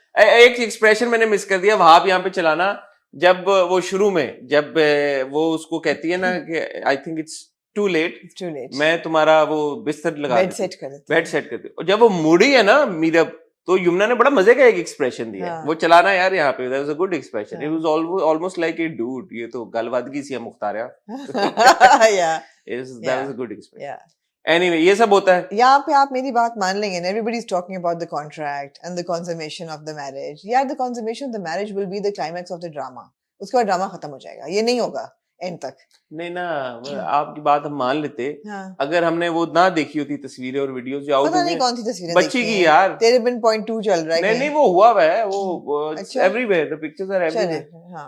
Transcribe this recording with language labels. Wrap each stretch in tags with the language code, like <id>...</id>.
<hi>एक एक्सप्रेशन मैंने मिस कर दिया, वहां यहाँ पे चलाना, जब वो शुरू में जब वो उसको कहती है ना कि</hi> <en>I think it's too late,</en> <hi>मैं तुम्हारा वो बिस्तर लगा बेड सेट करती, और जब वो मुड़ी है ना मीरब, तो यमुना ने बड़ा मजे का एक एक्सप्रेशन दिया। हाँ। वो चलाना यार यहाँ पे,</hi> <en>that was a good expression, it was almost like a dude,</en> <hi>ये तो गलवादगी सी है मुख्तार यार।</hi> <en>या that was a good expression. Anyway,</en> <hi>ये सब होता है। यहाँ पे आप मेरी बात मान लेंगे,</hi> <en>everybody is talking about the contract and the consummation of the marriage. यार the consummation of the marriage will be the climax of the drama.</en> <hi>उसके बाद ड्रामा खत्म हो जाएगा, ये नहीं होगा एंड तक। नहीं ना, आपकी बात हम मान लेते। हाँ। अगर हमने वो ना देखी होती तस्वीरें और वीडियोस जो आउट, पता नहीं कौन सी तस्वीरें बच्ची की यार, तेरे बिन .2 चल रहा है। नहीं वो हुआ है, वो everywhere,</hi> <en>The pictures are everywhere.</en>